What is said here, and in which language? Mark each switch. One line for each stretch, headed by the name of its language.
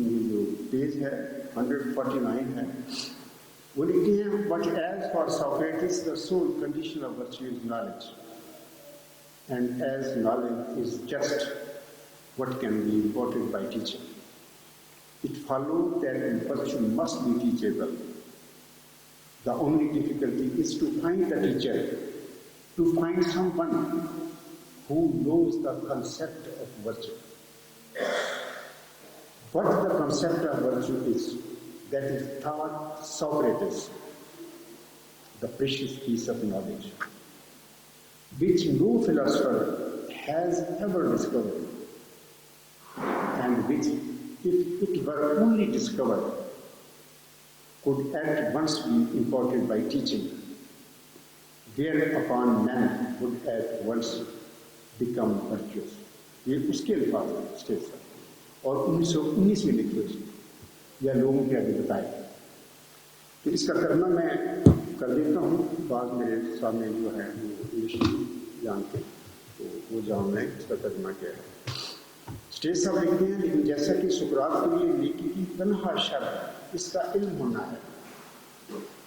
Urdu: جو پیج ہے 149 ہے، وہ لکھتے ہیں
English: But as far Socrates the sole condition of virtue is knowledge and as knowledge is just what can be imparted by teacher. It follows that virtue must be teachable. The only difficulty is to find the teacher, to find someone who knows the concept of virtue. What the concept of virtue is, that is taught Socrates, the precious piece of knowledge, which no philosopher has ever discovered, and which, if it were only discovered, could at once be imparted by teaching, whereupon man would at once become virtuous.
Urdu: یہ اس کے الفاظ ہیں stage پر، اور 1919 میں لکھے اس یا لوگوں کے آگے بتائے۔ تو اس کا کرنا میں کر دیتا ہوں، بعض میرے سامنے جو ہے وہ انگلش جانتے تو وہ جان لیں اس کا ترجمہ کیا ہے۔ اسٹیج صاحب لکھتے ہیں لیکن جیسا کہ سقراط کے لیے نیکی کی تنہا شرط اس کا علم ہونا ہے،